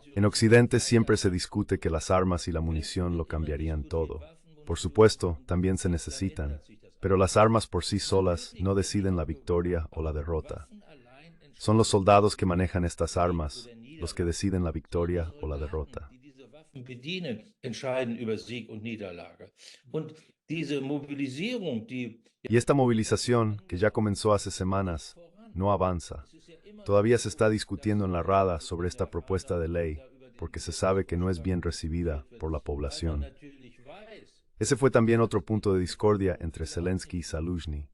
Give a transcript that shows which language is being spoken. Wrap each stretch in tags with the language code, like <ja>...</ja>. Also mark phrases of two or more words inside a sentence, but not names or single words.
<es>En Occidente siempre se discute que las armas y la munición lo cambiarían todo. Por supuesto, también se necesitan. Pero las armas por sí solas no deciden la victoria o la derrota. Son los soldados que manejan estas armas los que deciden la victoria o la derrota.</es> <de>bedienen, entscheiden über Sieg und Niederlage. Und diese Mobilisierung, die</de> <es>Y esta movilización, que ya comenzó hace semanas, no avanza. Todavía se está discutiendo en la Rada sobre esta propuesta de ley, porque se sabe que no es bien recibida por la población. Ese fue también otro punto de discordia entre Zelensky y Zaluzhny.</es>